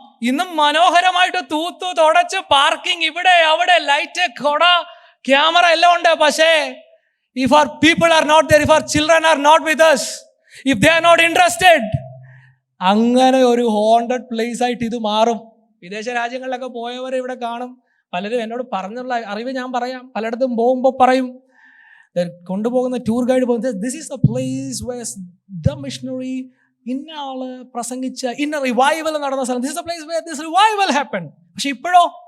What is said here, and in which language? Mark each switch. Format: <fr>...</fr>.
<ml>ഇന്നും മനോഹരമായിട്ട് തൂത്തു തുടച്ച് പാർക്കിംഗ് ഇവിടെ അവിടെ ലൈറ്റ്, കൊട, ക്യാമറ എല്ലാം ഉണ്ട്.</ml> <en>പക്ഷേ if our people are not there, if our children are not with us, if they are not interested,</en> <ml>അങ്ങനെ ഒരു ഹോണ്ടഡ് പ്ലേസ് ആയിട്ട് ഇത് മാറും. വിദേശ രാജ്യങ്ങളിലൊക്കെ പോയവർ ഇവിടെ കാണും. പലരും എന്നോട് പറഞ്ഞുള്ള അറിവ് ഞാൻ പറയാം. പലയിടത്തും പോകുമ്പോൾ പറയും, കൊണ്ടുപോകുന്ന ടൂർ ഗൈഡ് പോകുന്നത്,</ml> <en>this is a place where the missionary</en> <ml>ഇന്ന ആള് പ്രസംഗിച്ച ഇന്ന റിവൈവൽ നടന്ന സ്ഥലം,</ml> <en>This is a place where this revival happen.</en> <ml>പക്ഷെ ഇപ്പോഴോ</ml>